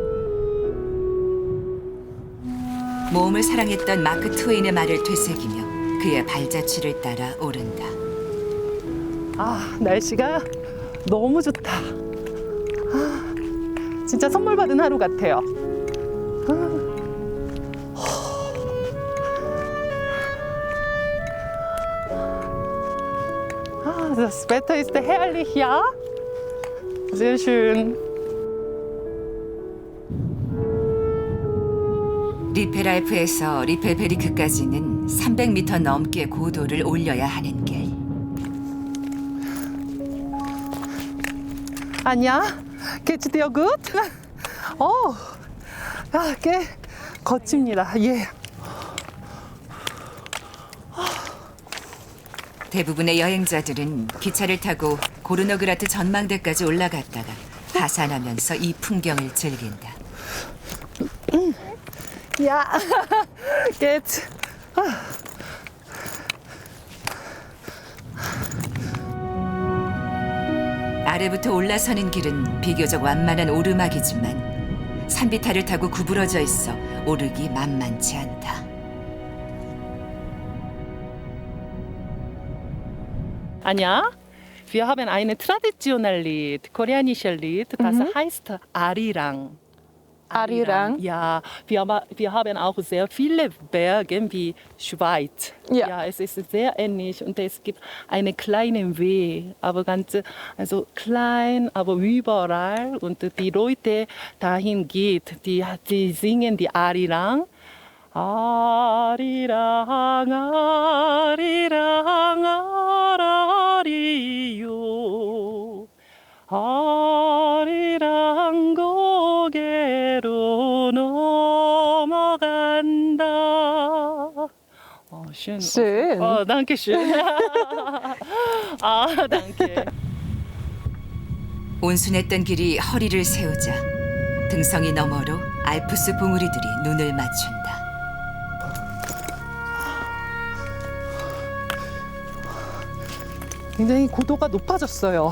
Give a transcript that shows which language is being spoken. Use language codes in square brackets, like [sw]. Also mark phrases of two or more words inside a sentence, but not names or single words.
[ko] 모험을 사랑했던 마크 트웨인의 말을 되새기며 그의 발자취를 따라 오른다. 아, 날씨가 너무 좋다. 아, 진짜 선물 받은 하루 같아요. [de] Das Wetter ist herrlich, ja? Sehr schön. [ko] 리페랄프에서 리펠베리크까지는 300m 넘게 고도를 올려야 하는 길. [de] Anja, geht's dir gut? [ko] 꽤 거칩니다. 예. 대부분의 여행자들은 기차를 타고 고르노그라트 전망대까지 올라갔다가 하산하면서 이 풍경을 즐긴다. [de] Ja, geht's. [ko] 아래부터 올라서는 길은 비교적 완만한 오르막이지만 산비탈을 타고 구부러져 있어 오르기 만만치 않다. [de] Anja, wir haben eine traditionelle Lied, koreanische Lied, das heißt Arirang. Arirang. Ja, wir haben auch sehr viele Berge wie Schweiz. Ja. Es ist sehr ähnlich und es gibt einen kleinen Weg, aber also klein, aber überall. Und die Leute dahin geht, die singen die Arirang. [ko] 아리랑 아리랑 아라리요 아리랑 고개로 넘어간다. [de] schön. Schön. danke schön. danke. [ko] 온순했던 길이 허리를 세우자 등성이 너머로 알프스 봉우리들이 눈을 맞춘다. 굉장히 고도가 높아졌어요.